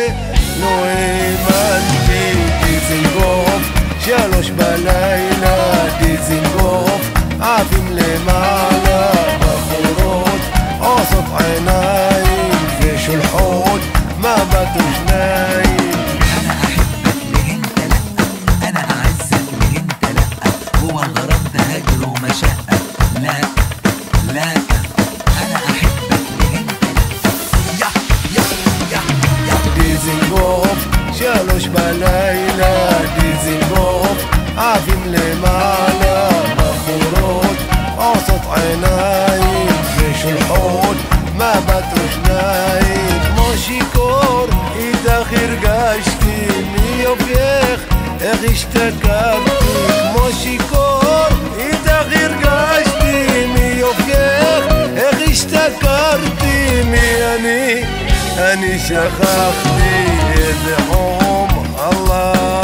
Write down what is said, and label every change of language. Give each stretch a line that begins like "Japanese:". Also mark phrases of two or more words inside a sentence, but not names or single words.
Hebrew: לא האמנתי, דיזינגוף 3 בלילה, דיזינגוף עפים למעלה, בחורות עושות עיניים ושולחות מבט או שניים.
Arabic: أنا أحبك لأنت لأ، أنا أعزك لأنت لأ، هو الغرام ده هجر ومشقة، لا لا أنا أحبك لأنت لأ. يا
Hebrew: דיזינגוף 3 בלילה, דיזינגוף עפים למעלה, בחורות עושות עיניים ושולחות מבט או שניים, כמו שיכור איתך הרגשתי מיופייך, איך השתכרתי, כמו שיכור איתך הרגשתי מיופייך, איך השתכרתי, מי אני שכחתי, איזה חום אללה.